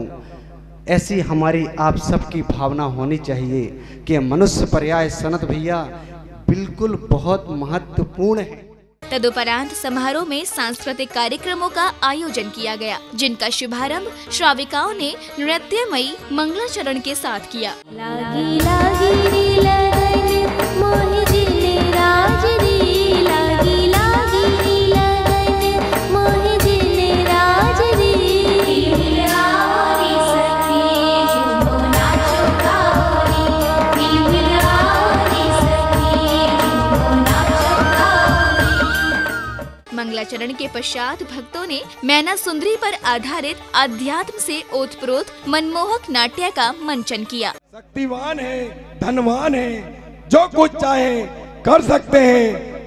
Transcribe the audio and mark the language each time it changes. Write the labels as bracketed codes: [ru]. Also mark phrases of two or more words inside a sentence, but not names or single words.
[hi] ऐसी हमारी आप सबकी भावना होनी चाहिए कि मनुष्य पर्याय सनत भैया बिल्कुल बहुत महत्वपूर्ण है। तदुपरांत समारोह में सांस्कृतिक कार्यक्रमों का आयोजन किया गया, जिनका शुभारंभ श्राविकाओं ने नृत्यमयी मंगलाचरण के साथ किया। लागी लागी रे लगन मोहि दिल राज रे, लागी लागी रे लगन मोहि दिल राज रे, बिलहारी सखी झूमो नाचो गाओ रे, बिलहारी सखी झूमो नाचो गाओ रे। मंगलाचरण के पश्चात भक्तों ने मैना सुंदरी पर आधारित अध्यात्म से ओतप्रोत मनमोहक नाट्य का मंचन किया। शक्तिवान है, धनवान है, जो कुछ चाहे कर सकते हैं।